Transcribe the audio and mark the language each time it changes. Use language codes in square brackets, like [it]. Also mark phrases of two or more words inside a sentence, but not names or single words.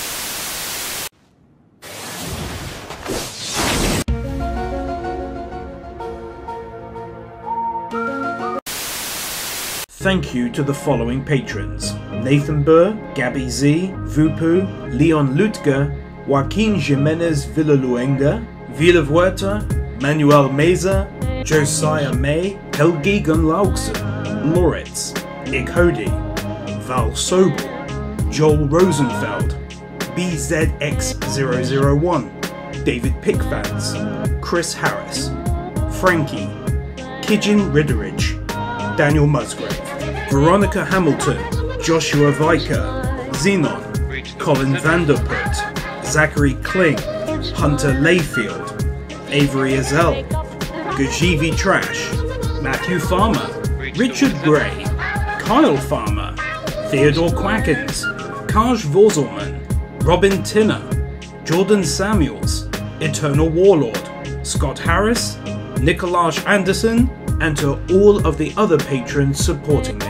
[en] Thank you to the following patrons: Nathan Burr, Gabby Z, Vupu, Leon Lutger, Joaquin Jimenez Villaluenga, Vila Huerta, Manuel Meza, Josiah May, Helgi Gunlaugsen, Loritz, Ikhodi, Val Sobel, Joel Rosenfeld, BZX001, David Pickfans, Chris Harris, Frankie, Kijin Ridderidge, Daniel Musgrave, Veronica Hamilton, Joshua Viker, Xenon, Colin Vanderput, Zachary Kling, Hunter Layfield, Avery Azell, Gajivi Trash, Matthew Farmer, Richard Gray, Kyle Farmer, Theodore Quackens, Kaj Vorzelman, Robin Tinner, Jordan Samuels, Eternal Warlord, Scott Harris, Nikolaj Anderson, and to all of the other patrons supporting me.